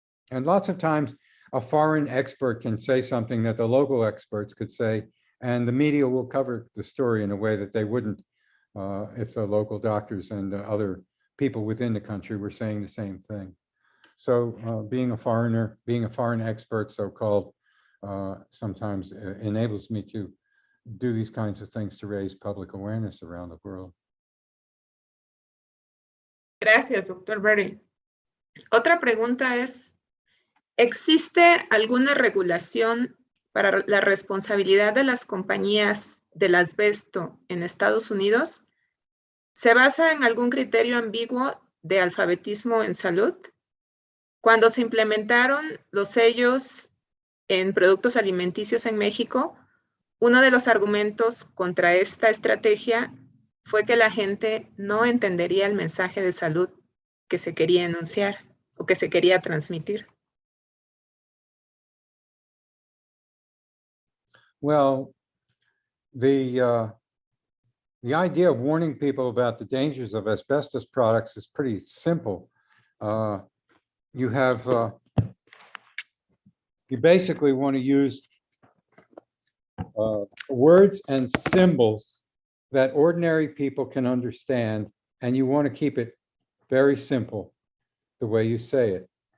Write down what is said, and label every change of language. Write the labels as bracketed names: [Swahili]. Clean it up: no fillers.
[English] And lots of times a foreign expert can say something that the local experts could say, and the media will cover the story in a way that they wouldn't if the local doctors and other people within the country were saying the same thing. So being a foreigner, being a foreign expert, so-called, sometimes enables me to do these kinds of things to raise public awareness around the world. [Spanish] Gracias, doctor Berry. Otra pregunta es, ¿existe alguna regulación para la responsabilidad de las compañías del asbesto en Estados Unidos? ¿Se basa en algún criterio ambiguo de alfabetismo en salud? Cuando se implementaron los sellos en productos alimenticios en México, uno de los argumentos contra esta estrategia fue que la gente no entendería el mensaje de salud que se quería enunciar o que se quería transmitir. [English] Well, the idea of warning people about the dangers of asbestos products is pretty simple. You basically want to use words and symbols that ordinary people can understand, and you want to keep it very simple the way you say it.